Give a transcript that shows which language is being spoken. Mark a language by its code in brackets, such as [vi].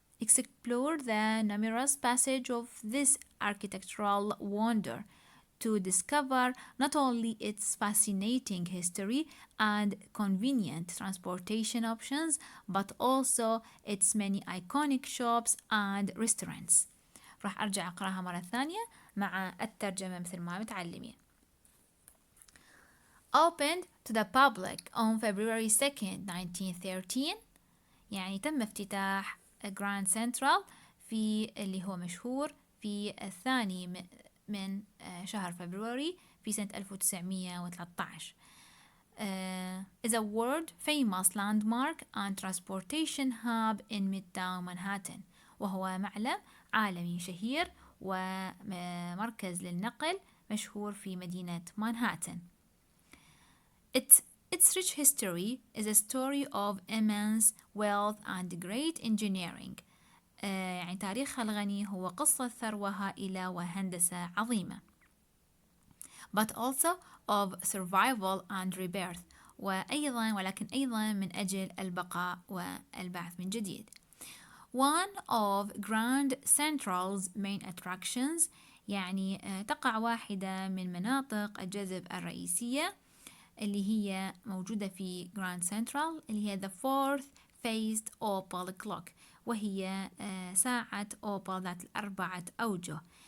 [en] Explore the numerous passages of this architectural wonder to discover not only its fascinating history and convenient transportation options, but also its many iconic shops and restaurants. [ar] راح أرجع أقرأها مرة ثانية مع الترجمة مثل ما متعلمين. [en] Opened to the public on February 2nd, 1913، [ar] يعني تم افتتاح Grand Central في اللي هو مشهور في الثاني من شهر فبراير في سنة 1913. [en] is a world famous landmark and transportation hub in Midtown Manhattan، [ar] وهو معلم عالمي شهير ومركز للنقل مشهور في مدينة مانهاتن. [en] Its rich history is a story of immense wealth and great engineering. [ar] يعني تاريخها الغني هو قصة ثروة هائلة وهندسة عظيمة. [en] But also of survival and rebirth، [ar] ولكن أيضا من أجل البقاء والبعث من جديد. [en] One of Grand Central's main attractions، [ar] يعني تقع واحدة من مناطق الجذب الرئيسية اللي هي موجودة في Grand Central، اللي هي [en] the fourth phased opal clock، [ar] وهي ساعة أوبال ذات الأربعة أوجه.